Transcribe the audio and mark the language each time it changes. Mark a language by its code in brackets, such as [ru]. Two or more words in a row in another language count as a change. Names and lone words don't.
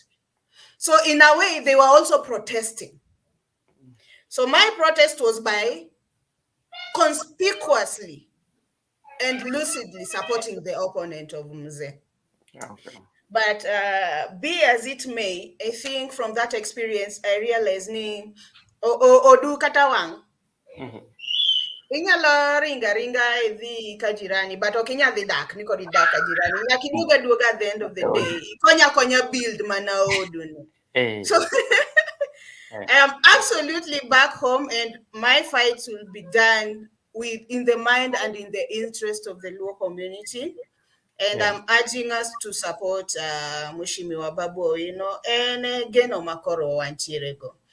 [en] So in a way, they were also protesting. So my protest was by conspicuously and lucidly supporting the opponent of Mzee. Okay. But be as it may, I think from that experience, I realized [luo] ni odu katawang. Inyalo ringa idhi ka jirani, but ok inyal dhi dak ni kod idak ka jirani. Nyaka duoga [en] at the end of the day. [luo] Konya build mana odu. [en] So I am absolutely back home, and my fights will be done in the mind and in the interest of the Luo community. And I'm urging us to support Mushimiwa Babu Owino and Geno Makoro Wanchirego.